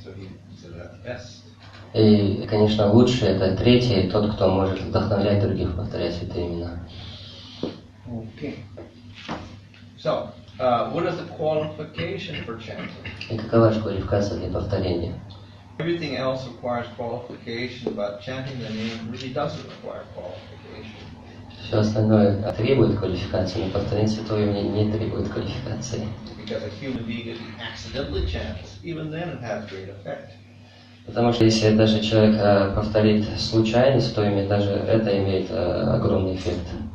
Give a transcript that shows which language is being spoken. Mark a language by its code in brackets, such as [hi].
[en] So he's the best. [ru] И, конечно, лучший это третий, тот, кто может вдохновлять других повторять святые имена. [en] Okay. So, what is the qualification for chanting? [ru] И какова же квалификация для повторения? [en] Everything else requires qualification, but chanting the name really doesn't require qualification. [ru] Все остальное требует квалификации, но повторение святого имени не требует квалификации. [en] Because a human being, if he accidentally chants, even then it has great effect. [ru] Потому что если даже человек повторит случайно святое имя, даже это имеет огромный эффект.